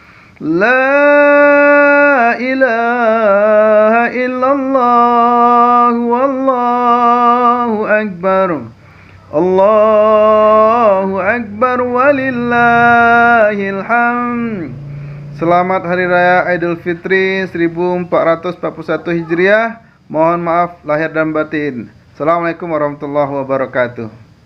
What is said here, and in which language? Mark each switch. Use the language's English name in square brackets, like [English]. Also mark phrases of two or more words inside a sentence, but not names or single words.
[Arabic] لا إله إلا الله، والله أكبر. الله أكبر ولله الحمد. [Indonesian] Selamat Hari Raya Idul Fitri 1441 Hijriah. Mohon maaf lahir dan batin. [Arabic] السلام عليكم ورحمة الله وبركاته.